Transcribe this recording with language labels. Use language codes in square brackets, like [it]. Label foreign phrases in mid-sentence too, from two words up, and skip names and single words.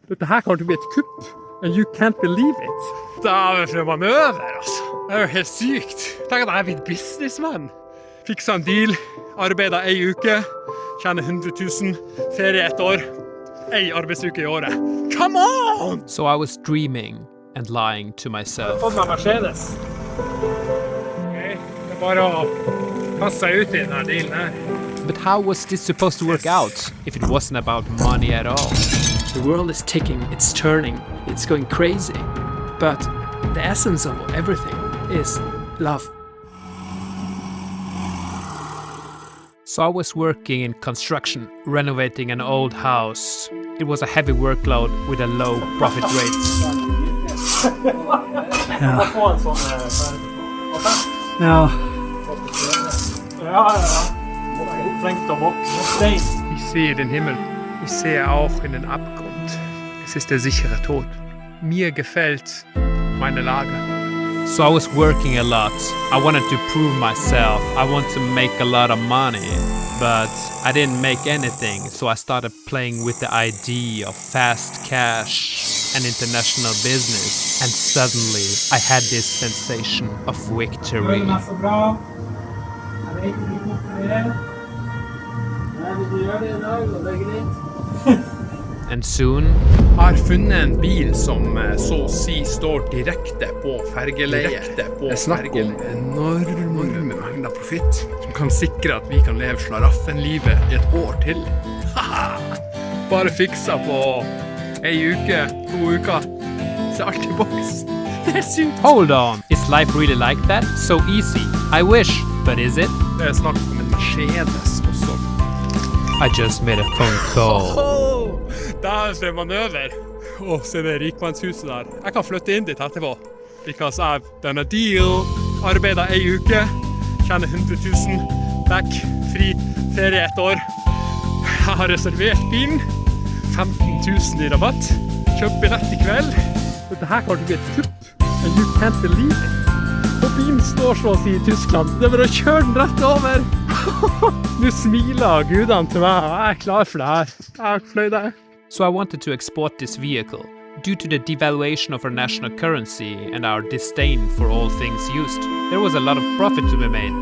[no] Dette her kommer til å bli et kupp. [en] And you can't believe it. [no] Det er for en manøver, altså. Det er jo helt sykt. Tenk at jeg er blitt businessman. Fiksa en deal, arbeidet 1 uke, tjener 100 000, ferie 1 år, 1 arbeidsuke I året. [en] Come on! So I was dreaming and lying to myself. [no] Jeg har fått meg Mercedes. Okay. Det er bare å kaste seg ut I denne dealen her. [en] But how was this supposed to work out if it wasn't about money at all? The world is ticking, it's turning, it's going crazy. But the essence of everything is love. So I was working in construction, renovating an old house. It was a heavy workload with a low profit rate. [de] Ich sehe den Himmel. Ich sehe auch in den Abgrund. Es ist der sichere Tod. Mir gefällt meine Lage. [en] So I was working a lot. I wanted to prove myself. I wanted to make a lot of money. But I didn't make anything, so I started playing with the idea of fast cash and international business. And suddenly I had this sensation of victory. And soon [no] Jeg har funnet en bil som så å si står direkte på fergeleiet. Det er snakk om enorme mengder profitt som kan sikre at vi kan leve slaraffenlivet I et år til. Bare fiksa på 1 uke, 2 uker. Så alt I boks. Det er sykt. [en] hold on, is life really like that? So easy? I wish, but is it? [no] Det er snakk om en Mercedes også. [en] I just made a phone call. [no] Det er for en manøver. Se det rikmannshuset der. Jeg kan flytte inn dit etterpå. [en] Because I've done a deal. [no] Arbeidet 1 uke. Tjener 100 000. Back. Fri. Ferie 1 år. Jeg har reservert bilen. 15 000 I rabatt. Kjøpt billett I kveld. Dette her kommer til å bli et kupp. [en] And you can't believe it. [no] Og bilen står så å si I Tyskland. Det er bare å kjøre den rett over. Nå smiler gudene til meg. Jeg klar for det her. Jeg har fløy det. [en] So I wanted to export this vehicle. Due to the devaluation of our national currency and our disdain for all things used, there was a lot of profit to be made.